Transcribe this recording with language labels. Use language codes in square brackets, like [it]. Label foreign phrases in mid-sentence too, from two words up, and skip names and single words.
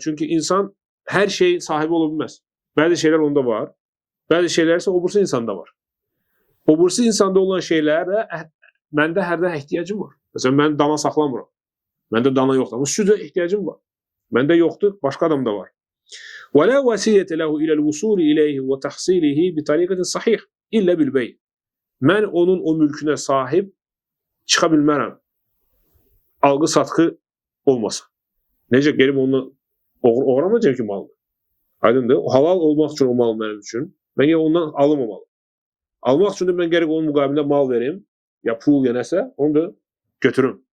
[az] Çünki insan hər şey sahibi ola bilməz. Bəzi şeylər onda var, bəzi şeylər isə o birisi insanda var. O birisi insanda olan şeylərə məndə hərdən ehtiyacım var. Məsələn, mən dana saxlamıram. Məndə dana yoxdur. Amma südə ehtiyacım var. Məndə yoxdur, başqa adamda var. [ar] وَلَا وَسِيَّةَ لَهُ إِلَى الْوُصُولِ إِلَيْهِ وَتَحْصِيلِهِ بِطَرِيقَةٍ صَحِيحٍ إِلَّا بِالْبَيْءِ. [az] Mən onun o mülkünə sahib çıxa bilmərəm. Alğı-satqı olmasa. Necə gəlib onu oğramayacaq ki, malını. Aydındır? Halal olmaq üçün o mal mənim üçün. Mən ondan alınmamalı. Almaq üçün də mən gərək onun müqabilində mal verim, ya pul, ya nəsə, onu da götürüm.